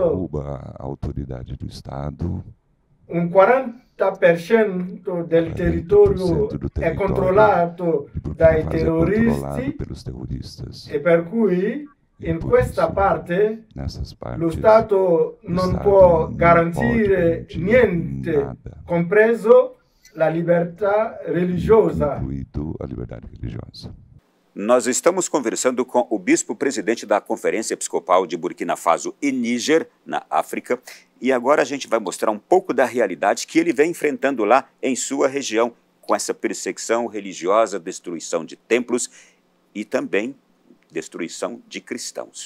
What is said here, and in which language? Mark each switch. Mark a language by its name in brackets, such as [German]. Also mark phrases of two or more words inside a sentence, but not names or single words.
[Portuguese] Derruba a autoridade do Estado. [Italian] Un 40% del territorio è controllato dai terroristi e per cui in questa parte lo Stato non può garantire niente, compreso la libertà religiosa. [Portuguese] Nós estamos conversando com o bispo-presidente da Conferência Episcopal de Burkina Faso e Níger, na África, e agora a gente vai mostrar um pouco da realidade que ele vem enfrentando lá em sua região, com essa perseguição religiosa, destruição de templos e também destruição de cristãos.